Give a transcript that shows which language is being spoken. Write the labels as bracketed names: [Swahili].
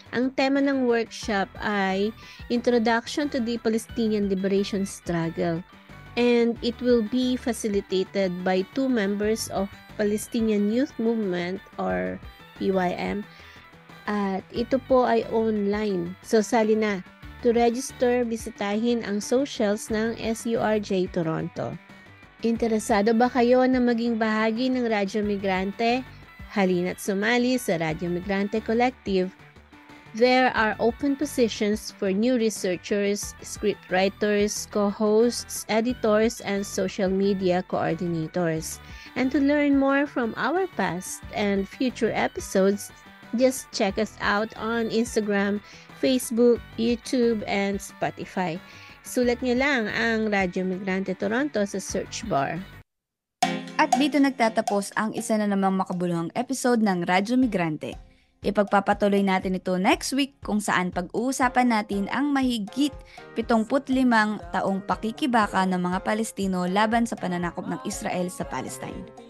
[Filipino] Ang tema ng workshop ay [English] Introduction to the Palestinian Liberation Struggle, and it will be facilitated by 2 members of Palestinian Youth Movement or PYM. [Filipino] At ito po ay online. So sali na. [English] To register, [Filipino] bisitahin ang socials ng SURJ Toronto. Interesado ba kayo na maging bahagi ng Radyo Migrante? Halina't sumali sa Radyo Migrante Collective. [English] There are open positions for new researchers, scriptwriters, co-hosts, editors, and social media coordinators. And to learn more from our past and future episodes, just check us out on Instagram, Facebook, YouTube, and Spotify. [Filipino] Sulat niyo lang ang Radyo Migrante Toronto sa search bar. At dito nagtatapos ang isa na namang makabuluhang episode ng Radyo Migrante. Ipagpapatuloy natin ito [English] next week [Filipino] kung saan pag-uusapan natin ang mahigit 75 taong pakikibaka ng mga Palestino laban sa pananakop ng Israel sa Palestine.